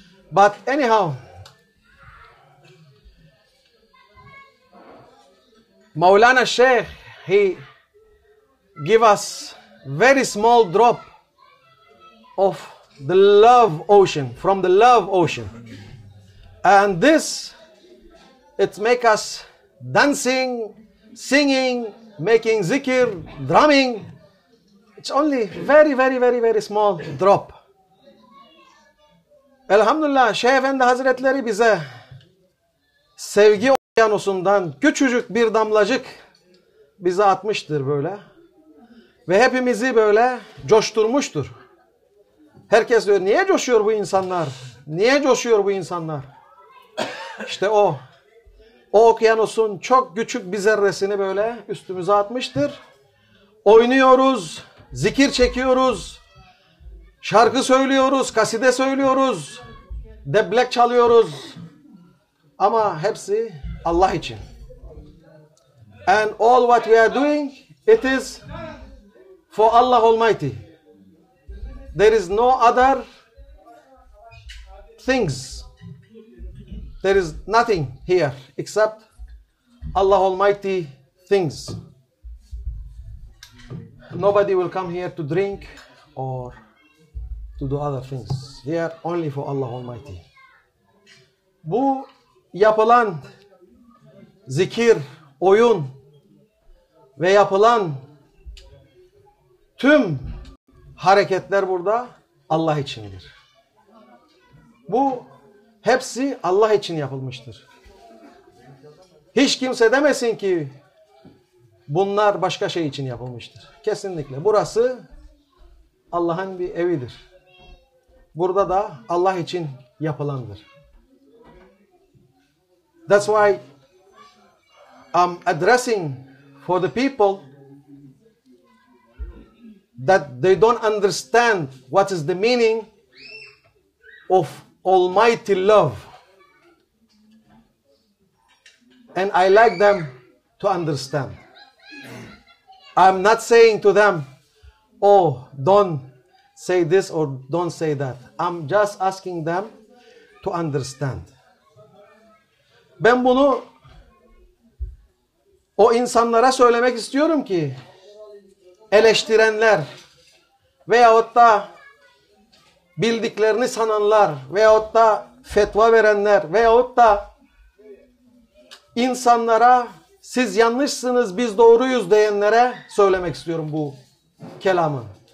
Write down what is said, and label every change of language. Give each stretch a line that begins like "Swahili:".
English: But anyhow, Maulana Sheikh, he give us very small drop of the love ocean, from the love ocean. And this, it make us dancing, singing, making zikr, drumming. It's only very small drop.
Turkish: Elhamdülillah Şeyh Efendi Hazretleri bize sevgi okyanusundan küçücük bir damlacık bize atmıştır böyle. Ve hepimizi böyle coşturmuştur. Herkes diyor, niye coşuyor bu insanlar? Niye coşuyor bu insanlar? İşte o okyanusun çok küçük bir zerresini böyle üstümüze atmıştır. Oynuyoruz, zikir çekiyoruz, şarkı söylüyoruz, kaside söylüyoruz, deblek çalıyoruz. Ama hepsi Allah için.
English: And all what we are doing, it is for Allah Almighty. There is no other things. There is nothing here except Allah Almighty things. Nobody will come here to drink or to do other things. Here only for Allah Almighty.
Turkish: Bu yapılan zikir, oyun ve yapılan tüm hareketler burada Allah içindir. Bu hepsi Allah için yapılmıştır. Hiç kimse demesin ki bunlar başka şey için yapılmıştır. Kesinlikle. Burası Allah'ın bir evidir. Burada da Allah için yapılandır.
English: That's why I'm addressing for the people that they don't understand what is the meaning of Almighty love. And I like them to understand. I'm not saying to them, oh, don't say this or don't say that. I'm just asking them to understand.
Turkish: Ben bunu o insanlara söylemek istiyorum ki eleştirenler veyahut da bildiklerini sananlar veyahut da fetva verenler veyahut da insanlara siz yanlışsınız biz doğruyuz diyenlere söylemek istiyorum bu kelamı.